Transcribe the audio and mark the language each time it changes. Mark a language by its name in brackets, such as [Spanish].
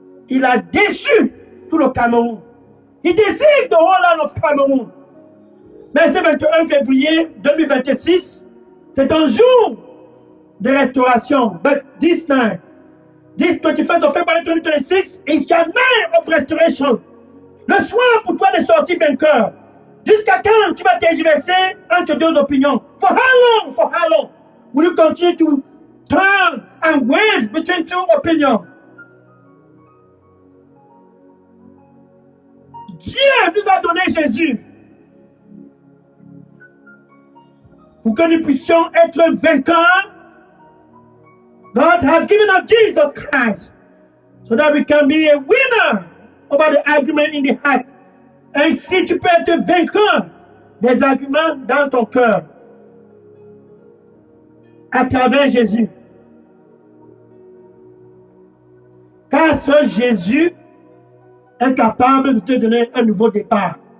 [French] Il a déçu tout le Cameroun. [English] He deceived the whole land of Cameroun. [French] Mais ce 21 février 2026, c'est un jour de restauration. [English] But this 21st of February 2026 is your night of restoration. [French] Le soir pour toi de sortir vainqueur. Jusqu'à quand tu vas tergiverser entre deux opinions? [English] For how long? For how long? Will you continue to turn and wave between two opinions? [French] Dieu nous a donné Jésus pour que nous puissions être vainqueurs. [English] God has given us Jesus Christ so that we can be a winner over the argument in the heart. [French] Ainsi, tu peux être vainqueur des arguments dans ton cœur à travers Jésus. Car seul Jésus est capable de te donner un nouveau départ.